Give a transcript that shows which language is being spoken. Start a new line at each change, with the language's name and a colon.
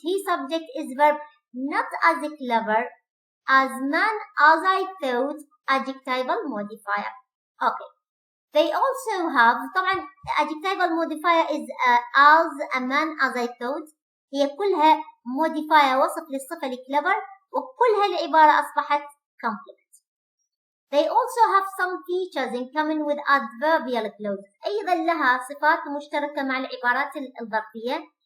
English: He subject is verb, not as clever as man as I thought, adjectival modifier. Okay. They also have طبعا adjectival modifier is as a man as I thought.
Arabic: هي كلها modifier وصف للصفة clever وكلها العبارة أصبحت complement.
English: They also have some features in common with adverbial clauses.
Arabic: أيضا لها صفات مشتركة مع العبارات الظرفية.